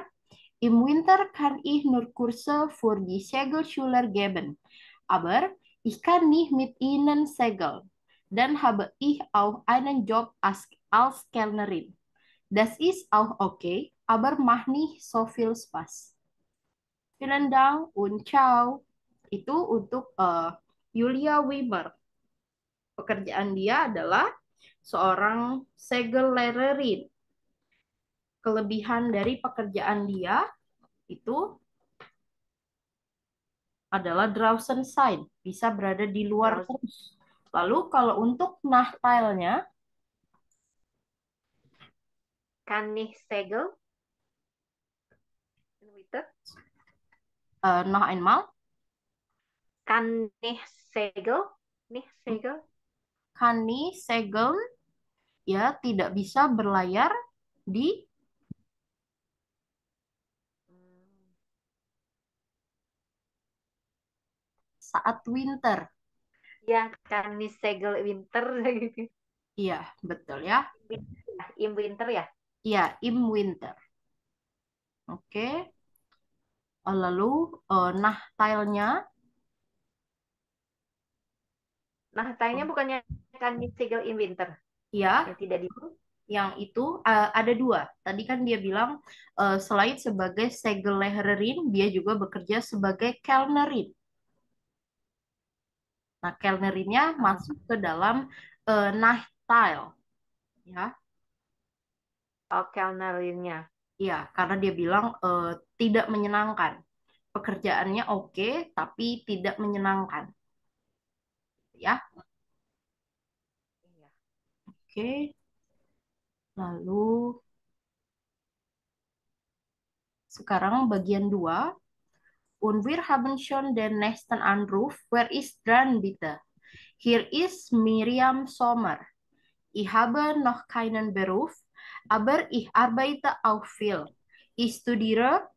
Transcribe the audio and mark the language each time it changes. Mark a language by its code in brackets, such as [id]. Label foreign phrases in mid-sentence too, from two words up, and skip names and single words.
[de] Im Winter kann ich nur Kurse für die Segelschüler geben, aber ich kann nicht mit ihnen segeln. Dann habe ich auch einen Job als Kellnerin. Das ist auch okay, aber macht nicht so viel Spaß. Vielen Dank und ciao. [id] Itu untuk Julia Weber. Pekerjaan dia adalah seorang Segellehrerin. Kelebihan dari pekerjaan dia itu adalah [de] draußen sein, [id] bisa berada di luar terus. Lalu kalau untuk nachteilnya, [de] Kann ich segel? noch einmal, Kann ich segel? Nicht segel? kann ich segeln, [id] ya tidak bisa berlayar di saat winter. Ya, [de] kann ich segel winter gitu. [id] Iya, betul ya. [de] Im winter ya? [id] Iya, [de] im winter. [id] Oke. Lalu nachteilnya, Nachteilnya bukannya [de] kann ich segel in winter? [id] ya, Yang tidak di yang itu ada dua. Tadi kan dia bilang selain sebagai Segellehrerin, dia juga bekerja sebagai Kellnerin. Nah, Kellnerinnya masuk ke dalam Nachteil. Ya, Kellnerinnya. iya, karena dia bilang tidak menyenangkan. Pekerjaannya oke, tapi tidak menyenangkan. Ya, Iya. oke. Lalu sekarang bagian 2. [de] Und wir haben schon den nächsten Anruf. Wer ist dran, bitte? Hier ist Miriam Sommer. Ich habe noch keinen Beruf, aber ich arbeite auch viel. Ich studiere.